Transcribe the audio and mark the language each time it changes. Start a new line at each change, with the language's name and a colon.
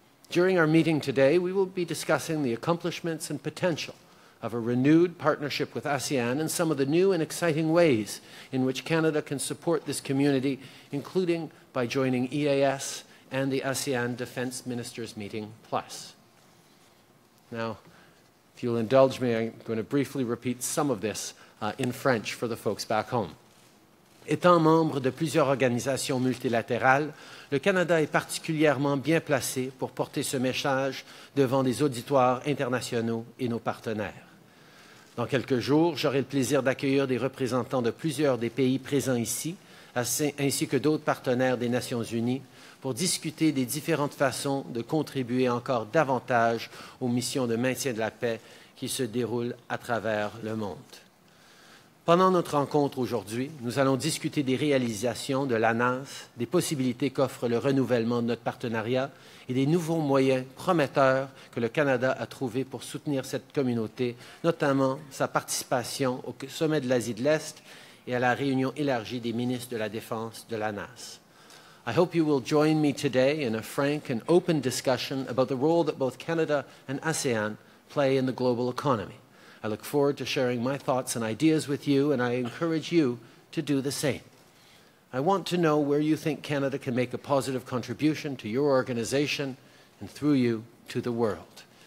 English: During our meeting today, we will be discussing the accomplishments and potential of a renewed partnership with ASEAN and some of the new and exciting ways in which Canada can support this community, including by joining EAS and the ASEAN Defence Ministers Meeting Plus. Now, if you'll indulge me, I'm going to briefly repeat some of this in French for the folks back home.
French: Étant membre de plusieurs organisations multilatérales, le Canada est particulièrement bien placé pour porter ce message devant des auditoires internationaux et nos partenaires. Dans quelques jours, j'aurai le plaisir d'accueillir des représentants de plusieurs des pays présents ici, ainsi que d'autres partenaires des Nations Unies, pour discuter des différentes façons de contribuer encore davantage aux missions de maintien de la paix qui se déroulent à travers le monde. Pendant notre rencontre aujourd'hui, nous allons discuter des réalisations de l'ANAS, des possibilités qu'offre le renouvellement de notre partenariat et des nouveaux moyens prometteurs que le Canada a trouvés pour soutenir cette communauté, notamment sa participation au sommet de l'Asie de l'Est et à la réunion élargie des ministres de la Défense de l'ANAS.
English: I hope you will join me today in a frank and open discussion about the role that both Canada and ASEAN play in the global economy. I look forward to sharing my thoughts and ideas with you, and I encourage you to do the same. I want to know where you think Canada can make a positive contribution to your organization and through you to the world.